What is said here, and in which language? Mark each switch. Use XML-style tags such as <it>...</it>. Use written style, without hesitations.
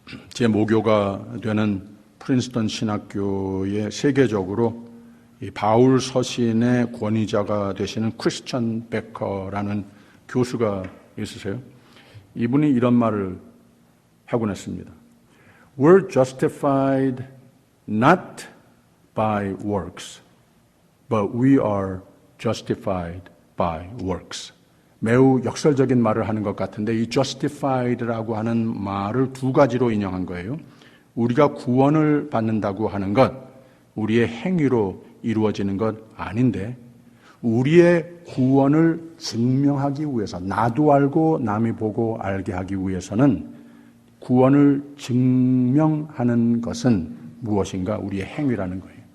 <ko>제 모교가 되는 프린스턴 신학교에 세계적으로 이 바울 서신의 권위자가 되시는 크리스천 베커라는 교수가 있으세요. 이분이 이런 말을 하곤 했습니다.</ko> <en>We're justified not by works, but we are justified by works.</en> <ko>매우 역설적인 말을 하는 것 같은데 이 justified라고 하는 말을 두 가지로 인용한 거예요. 우리가 구원을 받는다고 하는 것, 우리의 행위로 이루어지는 것 아닌데 우리의 구원을 증명하기 위해서, 나도 알고 남이 보고 알게 하기 위해서는 구원을 증명하는 것은 무엇인가? 우리의 행위라는 거예요.</ko>